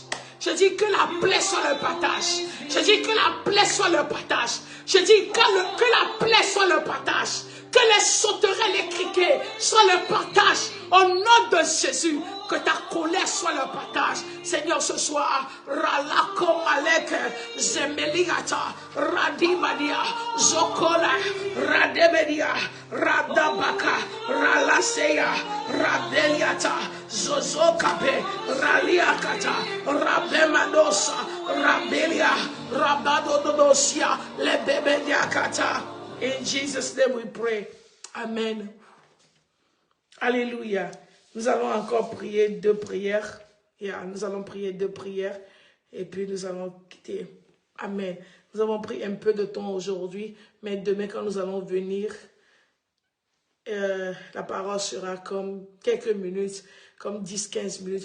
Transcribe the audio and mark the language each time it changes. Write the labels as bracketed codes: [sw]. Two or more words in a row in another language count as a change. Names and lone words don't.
[fr] Je dis que la plaie soit le partage. Je dis que la plaie soit le partage. Je dis que la plaie soit le partage. Que les sauterelles, les criquets soient le partage. Au nom de Jésus, que ta colère soit le partage. Seigneur, ce soir, Ralako Malek, Zemeliata, Radibadia, Zokola, Radebedia, Radabaka, Ralaseya, Radeliata, Zozokape, Raliakata, Rabemadosa, Rabelia, Rabadodosia, Lebebediakata. [en] In Jesus' name we pray. [fr] Amen. Alléluia. Nous allons encore prier 2 prières. Nous allons prier 2 prières. Et puis nous allons quitter. Amen. Nous avons pris un peu de temps aujourd'hui. Mais demain quand nous allons venir, la parole sera comme quelques minutes, comme 10-15 minutes.